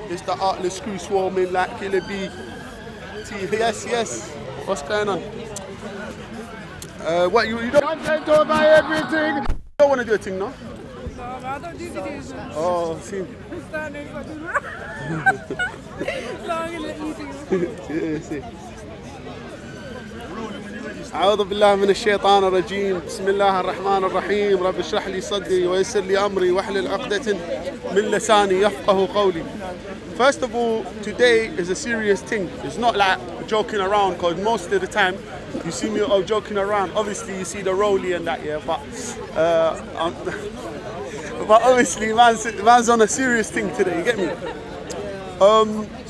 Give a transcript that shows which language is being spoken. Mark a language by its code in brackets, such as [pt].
[en] It's the Artless screw swarming like Killer B. Yes. What's going on? What you don't content over everything? You don't want to do a thing, no? No, I don't do videos. Oh, see. I'm standing, got to do that. So I'm gonna let you do. Yeah, see. [ar] أعوذ بالله من الشيطان الرجيم بسم الله الرحمن الرحيم رب اشرح لي صدري ويسر لي أمري واحلل عقدة من لساني يفقه قولي. [en] First of all, today is a serious thing. It's not like joking around, because most of the time you see me joking around. Obviously you see the rollie and that, yeah, but obviously man's on a serious thing today, you get me?